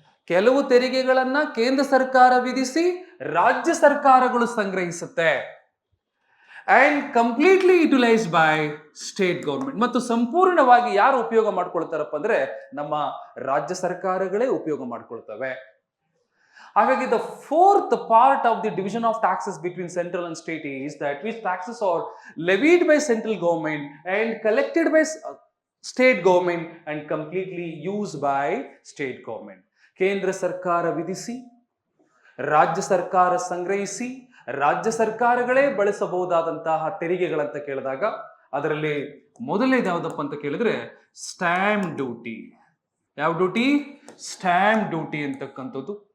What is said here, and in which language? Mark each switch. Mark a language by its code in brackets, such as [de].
[kn] ಕೆಲವು ತೆರಿಗೆಗಳನ್ನ ಕೇಂದ್ರ ಸರ್ಕಾರ ವಿಧಿಸಿ ರಾಜ್ಯ ಸರ್ಕಾರಗಳು ಸಂಗ್ರಹಿಸುತ್ತೆ, [en] And completely utilised by state government. [kn] ಮತ್ತು ಸಂಪೂರ್ಣವಾಗಿ ಯಾರು ಉಪಯೋಗ ಮಾಡ್ಕೊಳ್ತಾರಪ್ಪ ಅಂದ್ರೆ ನಮ್ಮ ರಾಜ್ಯ ಸರ್ಕಾರಗಳೇ ಉಪಯೋಗ ಮಾಡ್ಕೊಳ್ತವೆ. [en] ಹಾಗಾಗಿ the fourth part of the division of taxes between central and state is that which taxes are levied by central government and collected by state government and completely used by state government. [kn] ಕೇಂದ್ರ ಸರ್ಕಾರ ವಿಧಿಸಿ ರಾಜ್ಯ ಸರ್ಕಾರ ಸಂಗ್ರಹಿಸಿ ರಾಜ್ಯ ಸರ್ಕಾರಗಳೇ ಬಳಸಬಹುದಾದಂತಹ ತೆರಿಗೆಗಳಂತ ಕೇಳಿದಾಗ ಅದರಲ್ಲಿ ಮೊದಲನೇದು ಯಾವುದಪ್ಪ ಅಂತ ಕೇಳಿದ್ರೆ ಸ್ಟ್ಯಾಂಪ್ ಡ್ಯೂಟಿ. ಯಾವ ಡ್ಯೂಟಿ? ಸ್ಟ್ಯಾಂಪ್ ಡ್ಯೂಟಿ ಅಂತಕ್ಕಂಥದ್ದು.